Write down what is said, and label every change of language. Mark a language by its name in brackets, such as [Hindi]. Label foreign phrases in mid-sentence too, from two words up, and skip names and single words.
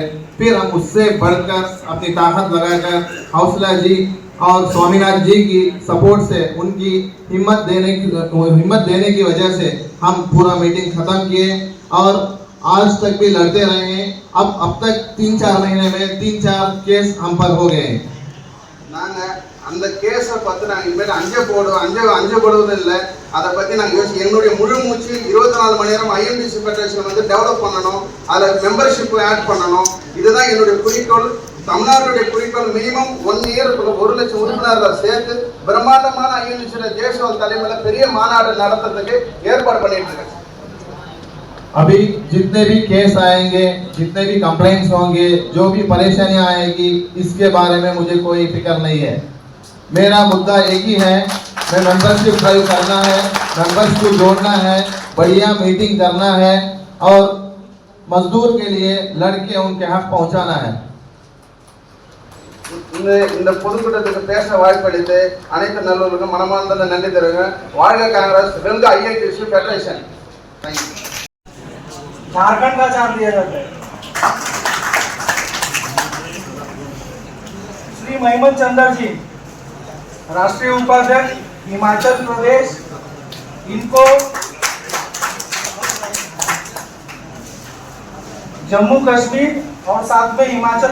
[Hindi] फिर हम उससे बढ़कर अपनी ताकत लगाकर हौसला जी और स्वामीनाथ जी की सपोर्ट से उनकी हिम्मत देने की वजह से हम पूरा मीटिंग खत्म किए और आज तक भी लड़ते रहे हैं। अब तक 3-4 महीने में 3-4 केस हम पर हो गए हैं। [Tamil] நாங்கள் அந்த கேஸை பார்த்து நாங்கள் இனிமேல் அஞ்சப்படுவதில்லை. அதை பற்றி நாங்கள் என்னுடைய முழு மூச்சு 24 மணி நேரம் ஐஎன்டிசி ஃபெடரேஷன் வந்து டெவலப் பண்ணணும், அதில் [English] membership add [Tamil] பண்ணணும். இதுதான் என்னுடைய குறிக்கோள். தமிழ்நாட்டுடைய குறிக்கோள் [English] minimum 1 year [Tamil] 1 லட்சம் உறுப்பினர்களை சேர்த்து பிரம்மாண்டமான ஐஎன்டிசியோட ஜெயசால் தலைமையில் பெரிய மாநாடு நடத்துறதுக்கு ஏற்பாடு பண்ணிட்டு இருக்கேன். [Hindi] अभी जितने भी केस आएंगे, जितने भी कंप्लेंट्स होंगे, जो भी परेशानियां आएगी, इसके बारे में मुझे कोई फिक्र नहीं है। मेरा मुद्दा एक ही है, मैं [English] membership drive [Hindi] करना है, मेंबर्स को जोड़ना है, बढ़िया मीटिंग करना है और मजदूर के लिए लड़के उनके हक पहुंचाना है। [Tamil] இந்த பொதுக்கூட்டத்துக்கு பேச வாய்ப்பளித்து அனைத்து நல்லவர்களுக்கும் மனமார்ந்த நன்றி தெரிவிக்கிறேன். வாழ்க காங்கிரஸ், வெல்க ஐஎன்டிசி ஃபெடரேஷன். தேங்க்யூ. [Hindi] झारखंड का चार्ज दिया जाता है। श्री महिमत चंद्र जी राष्ट्रीय उपाध्यक्ष हिमाचल प्रदेश, इनको जम्मू कश्मीर और साथ में हिमाचल